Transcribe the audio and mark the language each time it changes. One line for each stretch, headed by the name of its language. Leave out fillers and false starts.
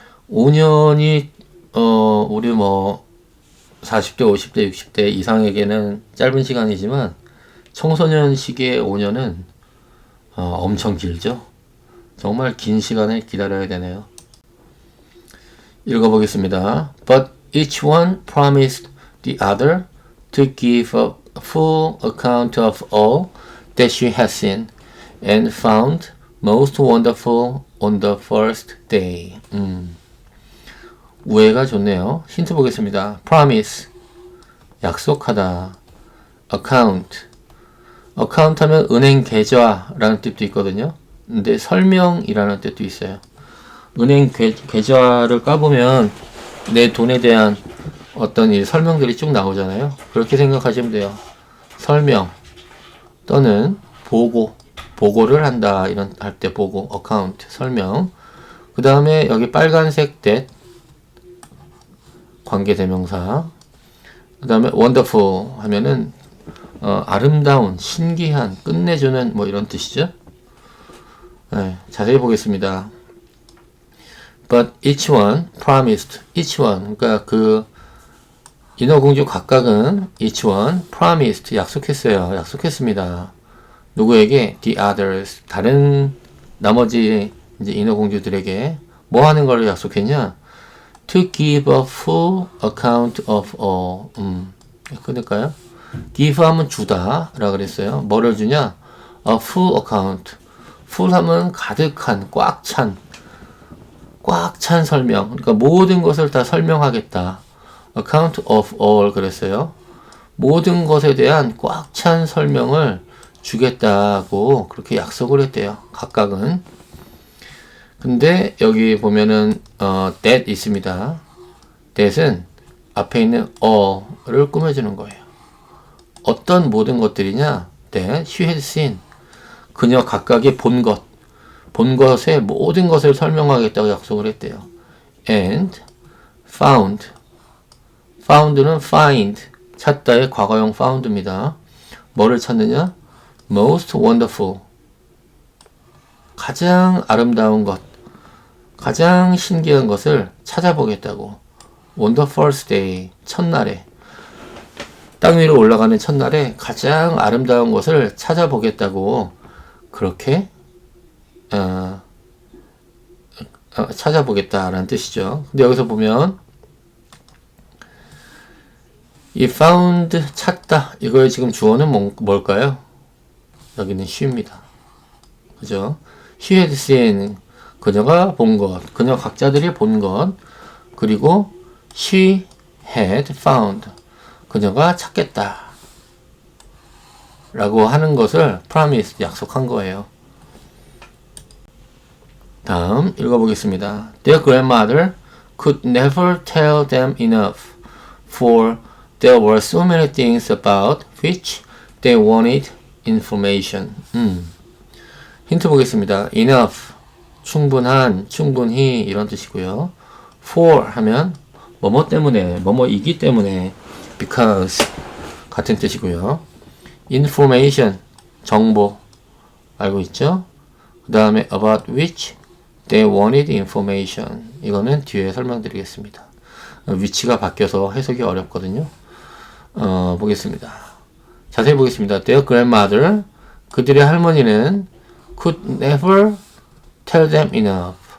Korean: 5년이 우리 뭐 40대, 50대, 60대 이상에게는 짧은 시간이지만 청소년 시기의 5년은 엄청 길죠. 정말 긴 시간을 기다려야 되네요. 읽어보겠습니다.
English: But each one promised the other to give a full account of all that she had seen and found most wonderful on the first day.
Korean: 우애가 좋네요. 힌트 보겠습니다. promise 약속하다. account 하면 은행 계좌라는 뜻도 있거든요. 근데 설명이라는 뜻도 있어요. 은행 계좌를 까보면 내 돈에 대한 어떤 이 설명들이 쭉 나오잖아요. 그렇게 생각하시면 돼요. 설명 또는 보고를 한다 이런 할 때 보고 account 설명. 그 다음에 여기 빨간색 that 관계대명사. 그 다음에 wonderful 하면은 아름다운, 신기한, 끝내주는 뭐 이런 뜻이죠. 네, 자세히 보겠습니다.
English: But each one promised.
Korean: each one 그러니까 그 인어공주 각각은
English: each one promised
Korean: 약속했습니다. 누구에게?
English: The others
Korean: 다른 나머지 이제 인어공주들에게 뭐 하는 걸 약속했냐?
English: To give a full account of all.
Korean: 끊을까요? give 하면 주다 라고 그랬어요. 뭐를 주냐?
English: A full account.
Korean: full 하면 가득한, 꽉 찬 설명. 그러니까 모든 것을 다 설명하겠다.
English: account of all
Korean: 그랬어요. 모든 것에 대한 꽉 찬 설명을 주겠다고 그렇게 약속을 했대요. 각각은. 근데 여기 보면은 that 있습니다. that은 앞에 있는 all을 꾸며주는 거예요. 어떤 모든 것들이냐?
English: that she had seen.
Korean: 그녀 각각이 본 것의 모든 것을 설명하겠다고 약속을 했대요.
English: and found
Korean: 는 find 찾다의 과거형 found입니다. 뭐를 찾느냐?
English: most wonderful.
Korean: 가장 아름다운 것, 가장 신기한 것을 찾아보겠다고.
English: on the first day,
Korean: 첫날에. 땅 위로 올라가는 첫날에 가장 아름다운 것을 찾아보겠다고 그렇게 찾아보겠다라는 뜻이죠. 근데 여기서 보면 이 found 찾다 이거의 지금 주어는 뭘까요? 여기는 she입니다. 그죠?
English: She had seen
Korean: 그녀가 본 것, 그녀 각자들이 본 것, 그리고
English: she had found
Korean: 그녀가 찾겠다 라고 하는 것을 promise 약속한 거예요. 다음 읽어보겠습니다.
English: Their grandmother could never tell them enough, for there were so many things about which they wanted information.
Korean: 힌트 보겠습니다. enough, 충분한, 충분히 이런 뜻이고요. for 하면 뭐뭐 때문에, 뭐뭐이기 때문에, because 같은 뜻이고요. information, 정보 알고 있죠? 그 다음에
English: about which they wanted information.
Korean: 이거는 뒤에 설명드리겠습니다. 위치가 바뀌어서 해석이 어렵거든요. 보겠습니다. 자세히 보겠습니다.
English: Their grandmother,
Korean: 그들의 할머니는
English: could never tell them enough.